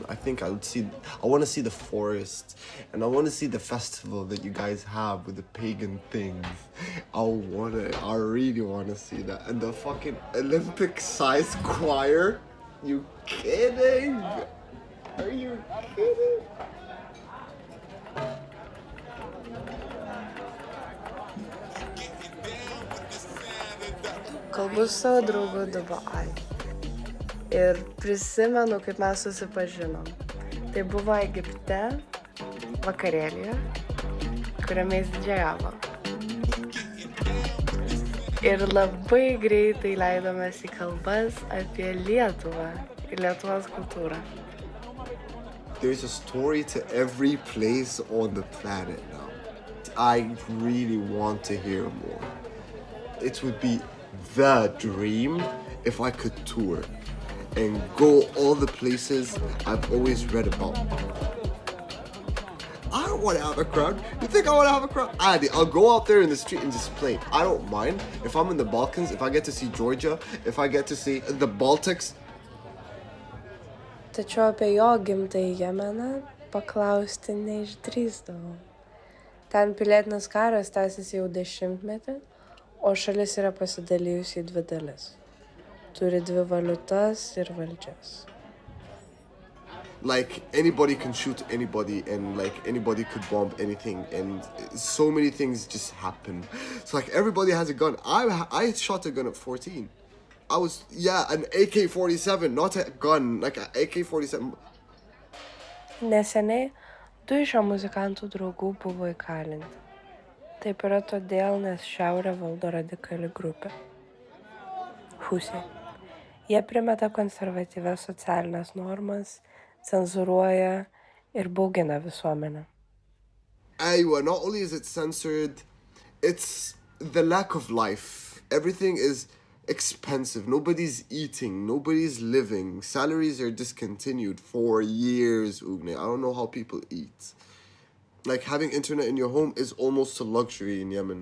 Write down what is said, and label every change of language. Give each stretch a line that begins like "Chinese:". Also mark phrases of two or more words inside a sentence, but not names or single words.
English: I think I want to see the forest, and I want to see the festival that you guys have with the pagan things. I really want to see that. And the fucking Olympic-sized choir. You kidding? Are you kidding?
Lithuanian: Kalbu su savo draugu Dobaey. Ir prisimenu, kaip mes susipažinom. Tai buvo Egipte, vakarėlyje, kuriame jis didžiavo. Ir labai greitai leidomės į kalbas apie Lietuvą ir Lietuvos kultūrą.
English: There's a story to every place on the planet now. I really want to hear more. It would be the dream if I could tour and go all the places I've always read about. I don't want to have a crowd. You think I want to have a crowd? I'll go out there in the street and just play. I don't mind. If I'm in the Balkans, if I get to see Georgia, if I get to see the Baltics.
Lithuanian: Tačiau apie jo gimtąjį Jemeną paklausti neišdrįsdavau. Ten pilietinis karas tęsiasi jau 10 metų, o šalis yra pasidalijusi į 2 dalis. Turi 2 valiutas ir valdžias.
English: Like, anybody can shoot anybody, and like anybody could bomb anything, and so many things just happen. So like everybody has a gun. I shot a gun at 14. An AK-47, not a gun, like an AK-47.
Lithuanian: Neseniai 2 iš jo muzikantų draugų buvo įkalinti. Taip yra todėl, nes šiaurę valdo radikali grupė. Husiai. Jie primeta konservatyvias socialinės normas, cenzuruoja ir baugina visuomenę.
English: Aywa, not only is it censored, it's the lack of life. Everything is expensive. Nobody's eating. Nobody's living. Salaries are discontinued for years, Ugnė. I don't know how people eat. Like, having internet in your home is almost a luxury in Yemen.